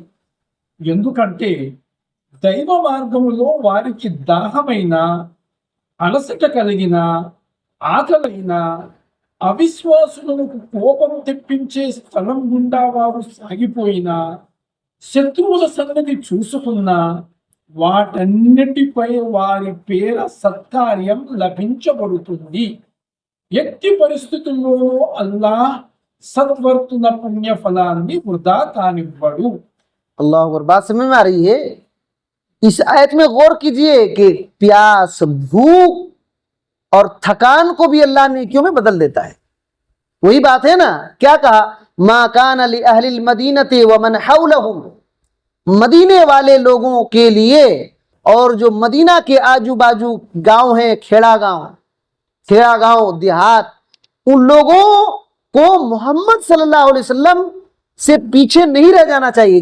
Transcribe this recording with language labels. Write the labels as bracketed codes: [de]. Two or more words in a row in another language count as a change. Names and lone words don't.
[te] ఎందుకంటే దైవ మార్గములో వారికి దాహమైన, అలసట కలిగిన, ఆకలైన, అవిశ్వాసులకు కోపం తెప్పించే స్థలం గుండా వారు సాగిపోయిన, శత్రువుల సంగతి చూసుకున్న, వాటన్నిటిపై వారి పేర సత్కార్యం లభించబడుతుంది. ఎట్టి పరిస్థితుల్లోనూ అల్లాహ్ సద్వర్తుల పుణ్య ఫలాన్ని వృధా కానివ్వడు. [ar] اللہ اکبر. [ur] بات سمجھ میں آ رہی ہے؟ اس آیت میں غور کیجئے کہ پیاس, بھوک اور تھکان کو بھی اللہ نیکیوں میں بدل دیتا ہے. وہی بات ہے نا, کیا کہا؟ [ar] ما کان لأہل المدینۃ ومن حولہم, [ur] مدینے والے لوگوں کے لیے اور جو مدینہ کے آجو باجو گاؤں ہیں, کھیڑا گاؤں, دیہات, ان لوگوں کو محمد صلی اللہ علیہ وسلم سے پیچھے نہیں رہ جانا چاہیے.